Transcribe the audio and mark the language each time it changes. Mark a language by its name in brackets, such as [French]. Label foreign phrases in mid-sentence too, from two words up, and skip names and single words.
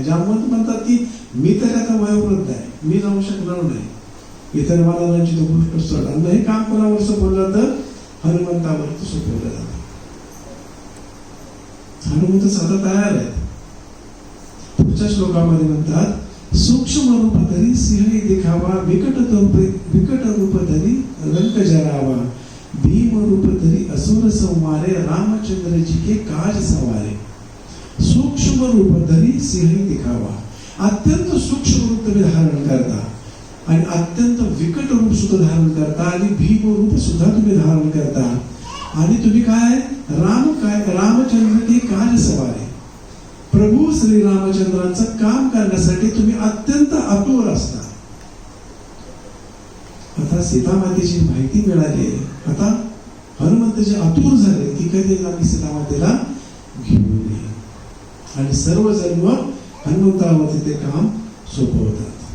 [Marathi] जांबुवंत म्हणतात की मी तर आता वयोवृद्ध आहे, मी जाऊ शकणार नाही. इतर महाराजांची तो गोष्ट सोडा. हे काम कोणावर सोपवलं जातं? हनुमंतावर सोपवलं जातं. हनुमंत साधा तयार आहे. पुढच्या श्लोकामध्ये म्हणतात [Awadhi] सूक्ष्म रूप धरी सिंह दिखावा विकट रूप धरी रंक जरावा भीम रूप धरी असुर संवारे रामचंद्रजी के काज सवारे. सूक्ष्म रूप धरी सिंह दिखावा. [Marathi] अत्यंत सूक्ष्म रूप तुम्ही धारण करता आणि अत्यंत विकट रूप सुद्धा धारण करता आणि भीम रूप सुद्धा तुम्ही धारण करता. आणि तुम्ही काय [Awadhi] रामचंद्र के काज सवारे. [Marathi] प्रभू श्री रामचंद्रांचं काम करण्यासाठी तुम्ही अत्यंत आतुर असता. आता सीतामातेची माहिती मिळाली. आता हनुमंत जे आतुर झाले की कधी आम्ही सीतामातेला घेऊन ये. आणि सर्वजण मग हनुमंतावरती ते काम सोपवतात.